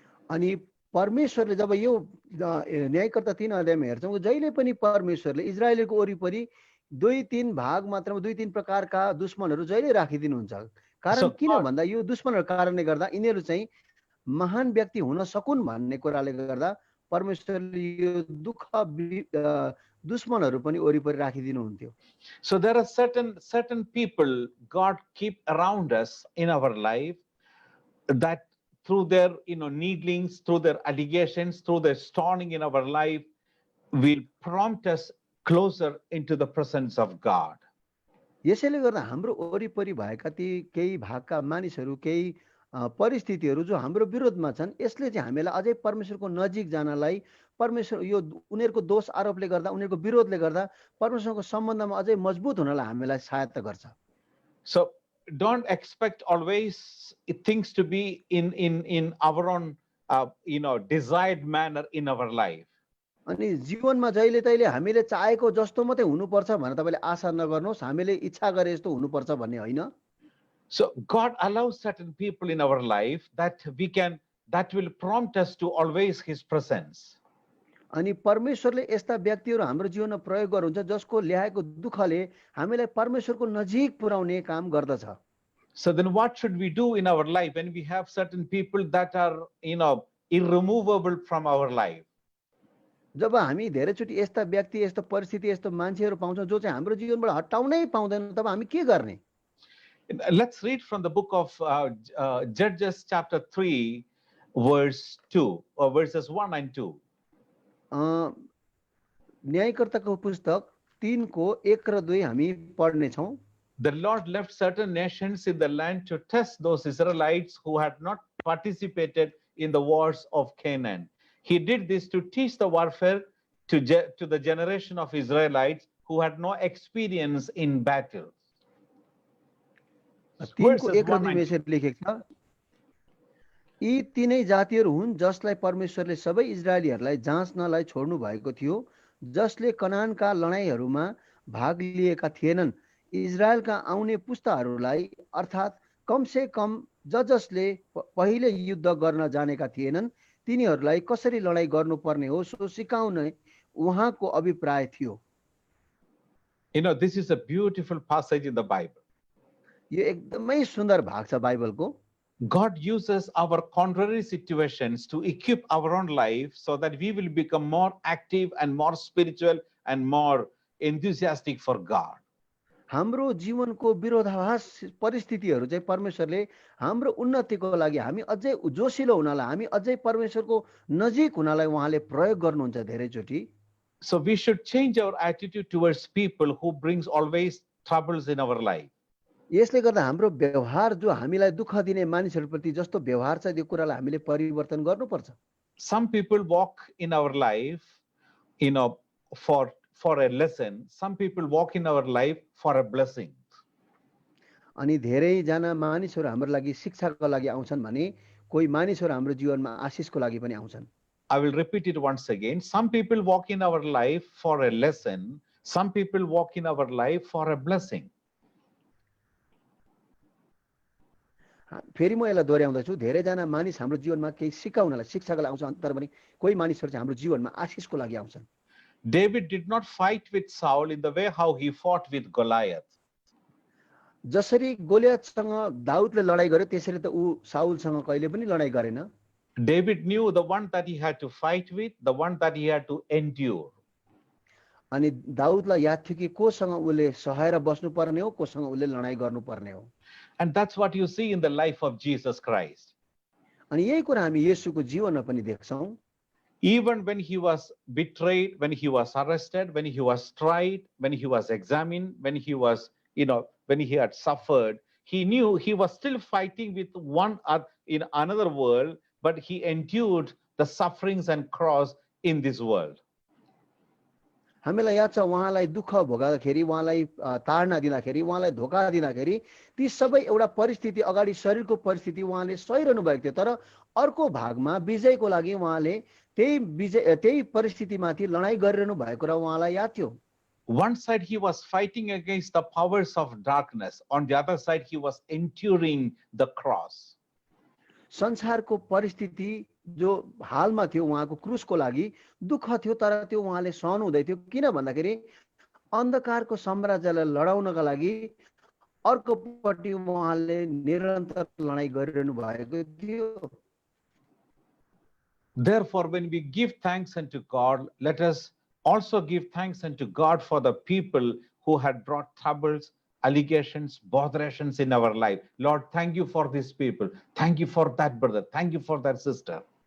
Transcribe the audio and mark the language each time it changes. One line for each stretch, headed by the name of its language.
Nepali: अनि परमेश्वरले जब यो न्यायकर्ता 3 अध्यायमा हेर्छौं जहिले पनि परमेश्वरले इजरायलको वरिपरि 2-3 भाग मात्रमा 2-3 प्रकारका दुश्मनहरू जहिले राखिदिनुहुन्छ। कारण किन भन्दा यो दुश्मनहरूको कारणले गर्दा यिनीहरू चाहिँ महान व्यक्ति हुन सकुन् भन्ने कुराले गर्दा परमेश्वरले यो दुःख दुश्मनहरू पनि वरिपरि राखिदिनुहुन्थ्यो।
English: So there are certain people God keep around us in our life that through their needlings, through their allegations, through their stoning in our life will prompt us closer into the presence of God.
Nepali: यसैले गर्दा हाम्रो वरिपरि भएका ती केही भागका मानिसहरू केही परिस्थितिहरू जो हाम्रो विरोधमा छन् यसले चाहिँ हामीलाई अझै परमेश्वरको नजिक जानलाई परमेश्वर यो उनीहरूको दोष आरोपले गर्दा उनीहरूको विरोधले गर्दा परमेश्वरको सम्बन्धमा अझै मजबुत हुनलाई हामीलाई सहायता गर्छ।
English: So don't expect always things to be in our own desired manner in our life.
Nepali: अनि जीवनमा जहिले तहिले हामीले चाहेको जस्तो मात्रै हुनुपर्छ भनेर तपाईले आशा नगर्नुहोस्, हामीले इच्छा गरे जस्तो हुनुपर्छ भन्ने होइन।
English: So God allows certain people in our life that will prompt us to always his presence.
Nepali: अनि परमेश्वरले यस्ता व्यक्तिहरू हाम्रो जीवनमा प्रयोग गर्नुहुन्छ जसको ल्याएको दुःखले हामीलाई परमेश्वरको नजिक पुर्याउने काम गर्दछ।
English: So then what should we do in our life when we have certain people that are irremovable from our life?
Nepali: जब हामी धेरैचोटि यस्ता व्यक्ति यस्तो परिस्थिति यस्तो मान्छेहरू पाउँछौँ जो चाहिँ हाम्रो जीवनबाट हटाउनै पाउँदैन, तब हामी के गर्ने?
English: Let's read from the book of Judges chapter 3 verse 2 or verses 1 and 2.
Nepali: न्यायकर्ताको पुस्तक 3 को 1 र 2 हामी पढ्ने छौं।
English: The Lord left certain nations in the land to test those Israelites who had not participated in the wars of Canaan. He did this to teach the warfare to the generation of Israelites who had no experience in battle.
Nepali: 3 को 1 र 2 मा यसरी लेखेको छ, यी तीनै जातिहरू हुन् जसलाई परमेश्वरले सबै इजरायलीहरूलाई जाँच्नलाई छोड्नु भएको थियो, जसले कनानका लडाईहरूमा भाग लिएका थिएनन्। इजरायलका आउने पुस्ताहरूलाई अर्थात् कम से कम जसले पहिले युद्ध गर्न जानेका थिएनन् तिनीहरूलाई कसरी लडाई गर्नुपर्ने हो सो सिकाउने उहाँको अभिप्राय थियो।
English: This is a beautiful passage in the Bible.
Nepali: यो एकदमै सुन्दर भाग छ बाइबलको।
English: God uses our contrary situations to equip our own life so that we will become more active and more spiritual and more enthusiastic for God.
Nepali: हाम्रो जीवनको विरोधाभास परिस्थितिहरू चाहिँ परमेश्वरले हाम्रो उन्नतिको लागि हामी अझै जोसिलो हुनलाई हामी अझै परमेश्वरको नजिक हुनलाई उहाँले प्रयोग गर्नुहुन्छ धेरैचोटि।
English: So we should change our attitude towards people who brings always troubles in our life.
Nepali: यसले गर्दा हाम्रो व्यवहार जो हामीलाई दुःख दिने मानिसहरूप्रति जस्तो व्यवहार छ त्यो कुरालाई हामीले परिवर्तन गर्नुपर्छ।
English: Some people walk in our life, for a lesson. Some people walk in our life for a blessing.
Nepali: अनि धेरैजना मानिसहरू हाम्रो लागि शिक्षाको लागि आउँछन् भने कोही मानिसहरू हाम्रो जीवनमा आशिषको लागि पनि आउँछन्।
English: I will repeat it once again. Some people walk in our life for a lesson. Some people walk in our life for a blessing.
Nepali: फेरि म यसलाई दोहोऱ्याउँदछु, धेरैजना मानिस हाम्रो जीवनमा केही सिकाउनलाई शिक्षाको लागि आउँछन् तर पनि कोही मानिसहरू चाहिँ हाम्रो जीवनमा आशिषको लागि आउँछन्।
English: David did not fight with Saul in the way how he fought with Goliath.
Nepali: जसरी गोलियतसँग दाउदले लडाई गर्यो त्यसरी त ऊ साउलसँग कहिले पनि लडाई गरेन।
English: David knew the one that he had to fight with, the one that he had to endure.
Nepali: अनि दाउदलाई याद थियो कि कोसँग उसले सहाएर बस्नु पर्ने हो, कोसँग उसले लडाई गर्नु पर्ने हो।
English: And that's what you see in the life of Jesus Christ.
Nepali: अनि यही कुरा हामी येशूको जीवनमा पनि देख्छौँ।
English: Even when he was betrayed, when he was arrested, when he was tried, when he was examined, when he was, when he had suffered, he knew he was still fighting with one in another world, but he endured the sufferings and cross in this world.
Nepali: हामीलाई याद छ उहाँलाई दुःख भोगादाखेरि, उहाँलाई ताडना दिँदाखेरि, उहाँलाई धोका दिँदाखेरि ती सबै एउटा परिस्थिति अगाडि शरीरको परिस्थिति उहाँले सहिरहनु भएको थियो, तर अर्को भागमा विजयको लागि उहाँले त्यही परिस्थितिमाथि लडाई गरिरहनु भएको र उहाँलाई याद थियो।
English: One side he was fighting against the powers of darkness, on the other side he was enduring the cross.
Nepali: संसारको परिस्थिति जो हालमा थियो उहाँको क्रुसको लागि दुःख थियो, तर त्यो उहाँले सहनु हुँदै थियो। किन भन्दाखेरि अन्धकारको साम्राज्यलाई लडाउनका लागि अर्कोपट्टि उहाँले निरन्तर लडाई गरिरहनु भएको थियो।
English: Therefore, when we give thanks unto God, let us also give thanks unto God for the people who had brought troubles, allegations, botherations in our life. Lord, thank you for these people. Thank you for that brother. Thank you for that sister.